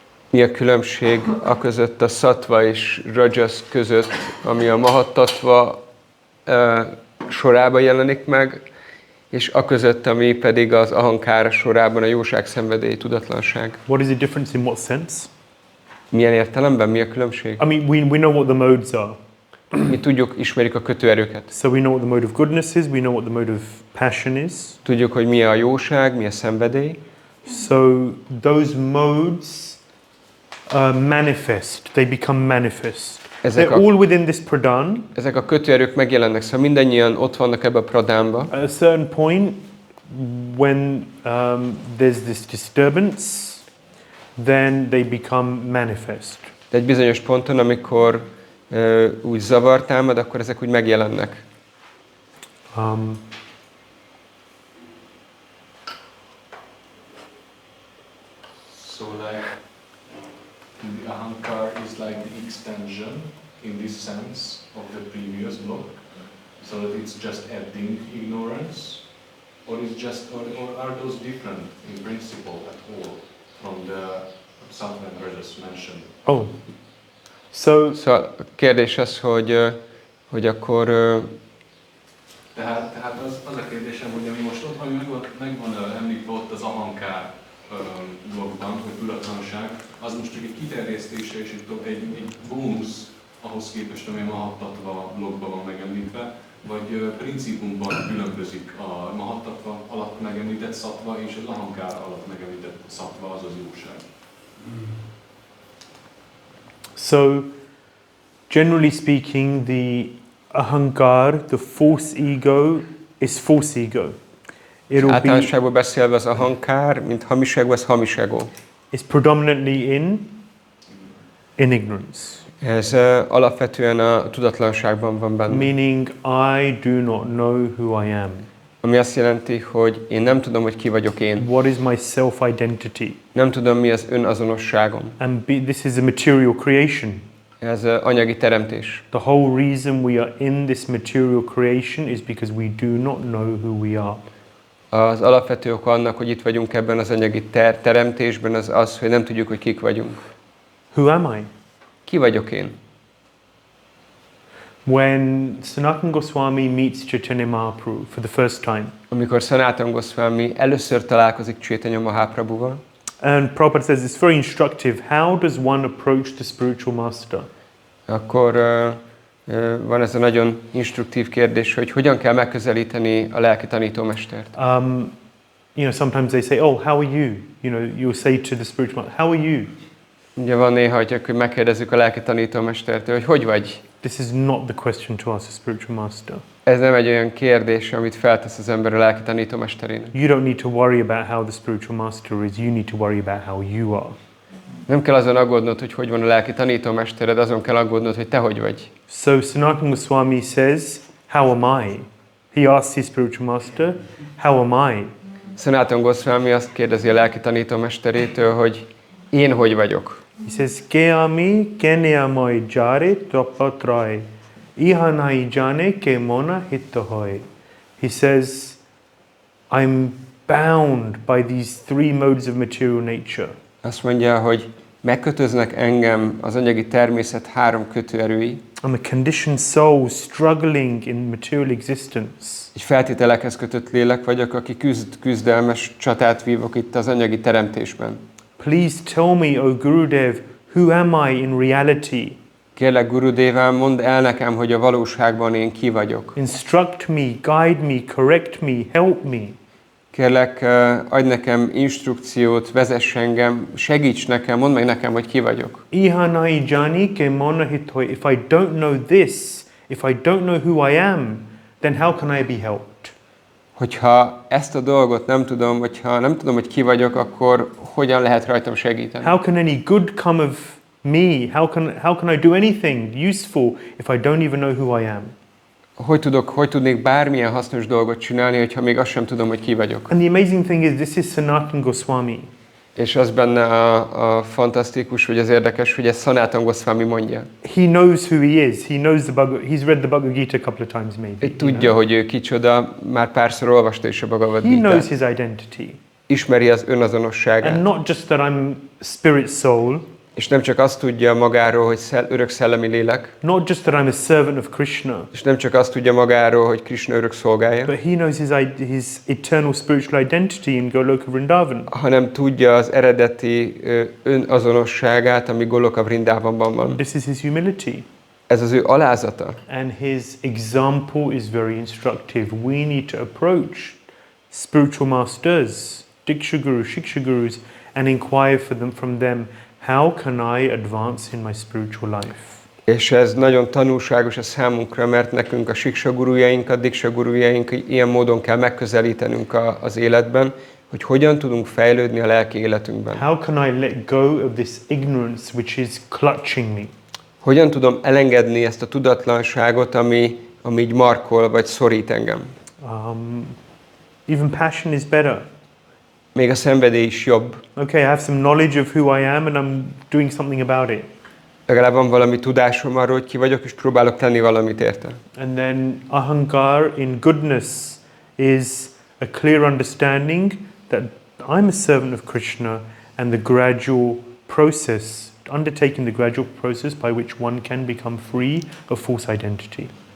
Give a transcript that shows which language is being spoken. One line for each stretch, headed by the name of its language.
Hungarian: Mi a különbség a között, a sattva és rajas között, ami a mahattattva sorában jelenik meg, és a között, ami pedig az ahankára sorában a jóság, szenvedély, tudatlanság.
English: What is the difference in what sense?
Hungarian: Milyen értelemben? Mi a különbség?
English: I mean, we know what the modes are.
Hungarian: Mi tudjuk, ismerjük a kötőerőket.
English: So we know what the mode of goodness is, we know what the mode of passion is.
Hungarian: Tudjuk, hogy mi a jóság, mi a szenvedély.
English: So those modes manifest, they become manifest. They're all within this pradhan.
Hungarian: Ezek a kötőerők megjelennek, szóval mindannyian ott vannak ebbe a pradánba.
English: At a certain point, when there's this disturbance, then they become manifest.
Hungarian: De egy bizonyos ponton, amikor úgy zavar támad, akkor ezek úgy megjelennek.
English: So like the ahankar is like the extension in this sense of the previous block, so that it's just adding ignorance, or is just or are those different in principle at all from the something that just mentioned? Oh, so
Hungarian: Szóval a kérdés az, hogy akkor Tehát az a kérdésem, hogy ami most ott, ami megvan említve ott az ahankár blogban, hogy tudatlanság, az most csak egy kiterjesztése és egy bónusz ahhoz képest, ami a mahattatva blogban van megemlítve, vagy principumban különbözik a mahattatva alatt megemlített szattva és az ahankár alatt megemlített szattva, azaz jóság.
English: So, generally speaking, the ahankar, the false ego, is false ego.
Hungarian: általánosságban beszélve az ahankár, mint hamis ego, ez hamis ego.
English: It's predominantly in ignorance.
Hungarian: Ez alapvetően a tudatlanságban van benne.
English: Meaning, I do not know who I am.
Hungarian: Ami azt jelenti, hogy én nem tudom, hogy ki vagyok én.
English: What is my self-identity?
Hungarian: Nem tudom, mi az önazonosságom.
English: And this is a material creation.
Hungarian: Ez anyagi teremtés.
English: The whole reason we are in this material creation is because we do not know who we are.
Hungarian: Az alapvető oka annak, hogy itt vagyunk ebben az anyagi teremtésben, az az, hogy nem tudjuk, hogy kik vagyunk.
English: Who am I?
Hungarian: Ki vagyok én?
English: When Sanatana Goswami meets Chaitanya Mahaprabhu for the first time,
Hungarian: amikor Sanatana Goswami először találkozik Chaitanya Mahaprabhuval,
English: and Prabhupada says it's very instructive, how does one approach the spiritual master?
Hungarian: Akkor van ez a nagyon instruktív kérdés, hogy hogyan kell megközelíteni a lelki tanítómestert.
English: You know, sometimes they say, oh, how are you? You know, you'll say to the spiritual master, how are you?
Hungarian: Ugye van néha, hogy megkérdezzük a lelki tanítómestertől, hogy vagy?
English: This is not the question to ask a spiritual master.
Hungarian: Ez nem egy olyan kérdés, amit feltesz az ember a lelki tanítómesterének.
English: You don't need to worry about how the spiritual master is, you need to worry about how you are.
Hungarian: Nem kell azon aggódnod, hogy van a lelki tanítómestered, azon kell aggódnod, hogy te hogy vagy.
English: So Sanatana Goswami says, how am I? He asks his spiritual master, how am I?
Hungarian: Sanatana Goswami azt kérdezi a lelki tanítómesterétől, hogy én hogy vagyok.
English: He says,
Bangla: Keami kenyamai jare tapatrai, ihanai jane ke mona hittahoi.
English: He says, I'm bound by these three modes of material nature.
Hungarian: Azt mondja, hogy megkötöznek engem az anyagi természet három kötőerői.
English: I'm a conditioned soul struggling in material existence.
Hungarian: Egy feltételekhez kötött lélek vagyok, aki küzdelmes csatát vívok itt az anyagi teremtésben.
English: Please tell me, O Gurudev, who am I in reality?
Hungarian: Kérlek, Gurudévám, mondd el nekem, hogy a valóságban én ki vagyok.
English: Instruct me, guide me, correct me, help me.
Hungarian: Kérlek, adj nekem instrukciót, vezess engem, segíts nekem, mondd meg nekem, hogy ki vagyok.
Bangla: Ihanai jani ke mona hittahoi.
English: If I don't know this, if I don't know who I am, then how can I be helped?
Hungarian: Hogyha ezt a dolgot nem tudom, vagy ha nem tudom, hogy ki vagyok, akkor hogyan lehet rajtam segíteni?
English: How can any good come of me? How can I do anything useful if I don't even know who I am?
Hungarian: Hogy tudnék bármilyen hasznos dolgot csinálni, hogyha még azt sem tudom, hogy ki vagyok?
English: And the amazing thing is, this is Sanatana Goswami.
Hungarian: És az benne a fantasztikus, vagy az érdekes, hogy ezt Sanatana Goswami mondja.
English: He knows who he is. He knows he's read the Bhagavad Gita a couple of times maybe.
Hungarian: Tudja, hogy ő kicsoda, már párszor olvasta is a Bhagavad
English: He knows his identity.
Hungarian: Ismeri az önazonosságát.
English: And not just that I'm spirit soul.
Hungarian: És nem csak azt tudja magáról, hogy örök szellemi lélek,
English: not just that I'm a servant of Krishna,
Hungarian: és nem csak azt tudja magáról, hogy Krishna örök szolgája,
English: but he knows his eternal spiritual identity in Goloka Vrindavan.
Hungarian: hanem tudja az eredeti önazonosságát, ami Goloka Vrindāvanban van.
English: This is his humility.
Hungarian: Ez az ő alázata.
English: And his example is very instructive. We need to approach spiritual masters, Diksha Gurus, Shiksha Gurus, and inquire from them, how can I advance in my spiritual life?
Hungarian: És ez nagyon tanulságos a számunkra, mert nekünk a Siksa gurujainkat, Diksha gurujainkat ilyen módon kell megközelítenünk az életben, hogy hogyan tudunk fejlődni a lelki életünkben.
English: How can I let go of this ignorance which is clutching me?
Hungarian: Hogyan tudom elengedni ezt a tudatlanságot, ami így markol vagy szorít engem?
English: Even passion is better.
Hungarian: Még a szenvedély is jobb.
English: Okay, I have some knowledge of who I am and I'm doing something about it.
Hungarian: Legalább van valami tudásom arról, hogy ki vagyok, és próbálok tenni valamit érte.
English: And then ahankar in goodness is a clear understanding that I'm a servant of Krishna and the gradual process, undertaking the gradual process by which one can become free of false identity.